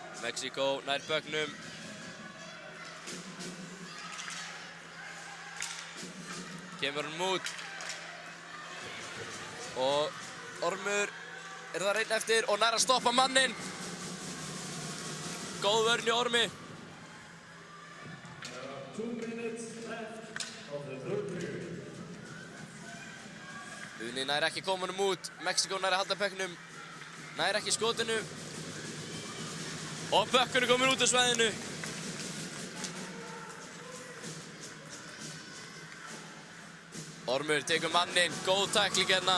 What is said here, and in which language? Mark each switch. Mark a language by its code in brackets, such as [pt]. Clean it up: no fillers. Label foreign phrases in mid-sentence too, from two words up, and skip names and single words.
[is] Mexíkó nær böknum. Kemur hann út. Og Ormur er þar einn eftir og nær að stoppa manninn. Góð vörn í Ormi. [en] 2 minutes left of the third period. [is] Uni nær ekki komunum út. Mexíkó nær að halda böknum. Nær ekki skotinu. Og bökkunum komin út af svæðinu. Ormur tekur manninn. Góð tækling hérna.